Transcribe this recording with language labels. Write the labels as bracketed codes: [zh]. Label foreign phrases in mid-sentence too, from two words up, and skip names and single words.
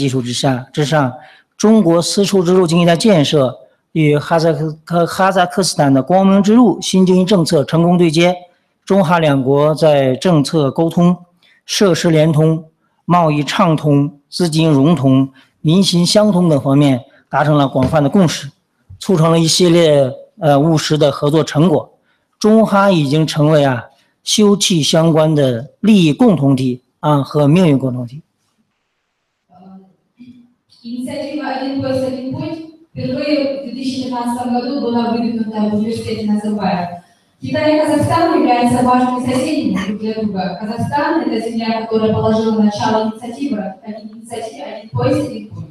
[zh] 基础之上，中国丝绸之路经济带建设与哈萨克斯坦的光明之路新经济政策成功对接，中哈两国在政策沟通、设施联通、贸易畅通、资金融通、民心相通等方面达成了广泛的共识，促成了一系列务实的合作成果。中哈已经成为休戚相关的利益共同体和命运共同体。 [ru] Впервые в 2015 году была выдвинута в университете Назарбаев. Китай и Казахстан являются важными соседями друг для друга. Казахстан – это земля, которая положила начало инициативе «Один пояс, один путь».